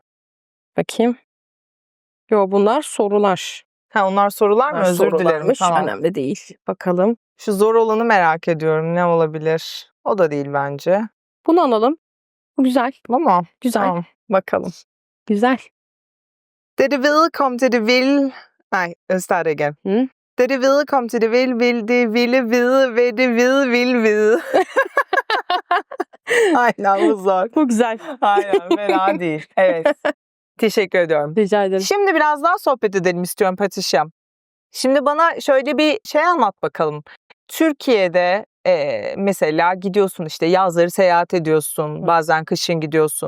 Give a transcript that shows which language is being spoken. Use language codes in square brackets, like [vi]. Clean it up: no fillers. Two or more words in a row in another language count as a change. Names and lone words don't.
[tr] Bakayım. Yo, bunlar sorular. Ha, onlar sorular mı? Bunlar Özür dilerim. sorularmış. Tamam. Önemli değil. Bakalım. Şu zor olanı merak ediyorum. Ne olabilir? O da değil bence. Bunu alalım. Bu güzel. Ama Güzel. tamam, bakalım. Güzel. [da] Det vil kom til det vil... Nej, [en] let's start again. Hı? [da] Det vil kom til det vil det ville vide, ve det vil vide. [tr] Aynen, bu zor. Bu güzel. Aynen, fena değil. Evet. Teşekkür ediyorum. Rica ederim. Şimdi biraz daha sohbet edelim istiyorum Patricia. Şimdi bana şöyle bir şey anlat bakalım. Türkiye'de mesela gidiyorsun, işte yazları seyahat ediyorsun, bazen kışın gidiyorsun.